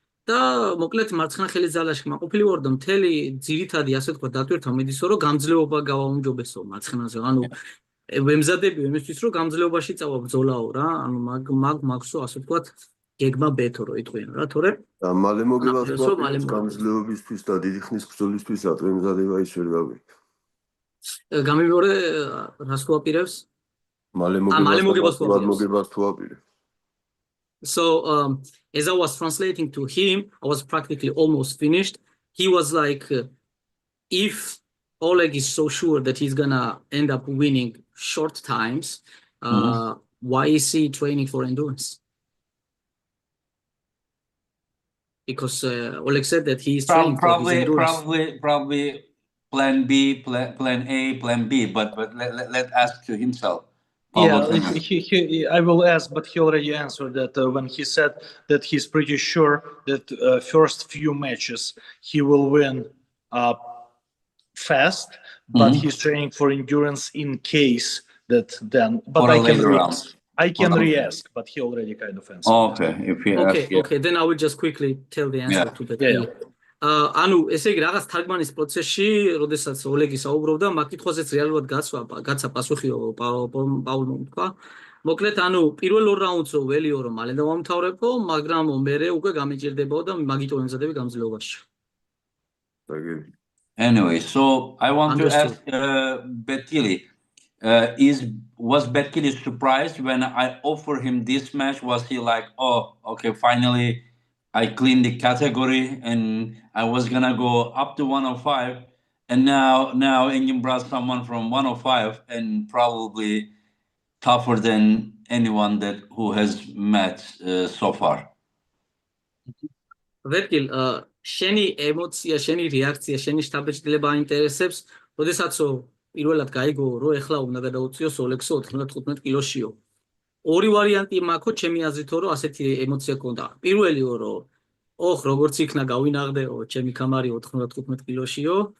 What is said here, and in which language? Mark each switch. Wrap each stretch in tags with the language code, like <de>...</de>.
<ka>და მოკლედ მარცხენა ხელის ძალაში ყოფილი ვარო და მთელი ძირითადი ასე თქვა დატვირთვა მიდისო რომ გამძლეობა გავაუმჯობესო მარცხენაზე, ანუ ვემზადები იმისთვის რომ გამძლეობაში წავა ბრძოლაო რა, ანუ მაგსო ასე ვთქვათ გეგმა ბეთო რო იტყვიან რა, თორე მალე მოგება თქვა გამძლეობისთვის და დიდი ხნის ბრძოლისთვის ატვემზადება ის ვერ გავიქ. გამიმეორე რას თუ აპირებს? მალე მოგებას თუ აპირებს.</ka> <en>So as I was translating to him, I was practically almost finished. He was like, if Oleg is so sure that he's gonna end up winning short times, why is he training for endurance? because Oleg said that he is training for his endurance. Probably plan B, plan A, plan B, but let ask to himself. Yeah, Probably. I will ask, but he already answered that when he said that he's pretty sure that first few matches he will win fast, but he's training for endurance in case that then. But For a I can later round. I can re-ask, but he already kind of answered. Okay, if he asks, Okay, then I will just quickly tell the answer to Betkili.</en> <ka>ანუ ესე იგი რაღაც თარგმანის პროცესში, როდესაც ოლეგი საუბრობდა, მაგ კითხვაზეც რეალურად გაცა პასუხიო პაულმა თქვა. მოკლედ, ანუ პირველ ორ რაუნდს ველიო რომ მალე დავამთავრებო, მაგრამ მერე უკვე გამიჭირდებაო და მაგით ვემზადები გამძლეობაში.</ka> <en>Anyway, so I want to ask Betkili, was Betkili surprised when I offered him this match? Was he like, oh, okay, finally I cleaned the category and I was gonna go up to 105, and now Engin brought someone from 105 and probably tougher than anyone who has met so far.</en> <ka>Betkil, შენი ემოცია, შენი რეაქცია, შენი შთაბეჭდილება აინტერესებს, როდესაც პირველად გაიგო, რომ ეხლა უნდა გადაუწიოს ოლეგსო 95 კილოშიო. ორი ვარიანტი მაქვს, ჩემი აზრით, რომ ასეთი ემოცია ქონდა. პირველიო, რომ როგორც იქნა გავინაღდეო, ჩემი კამარი 95 კილოშიო.</ka>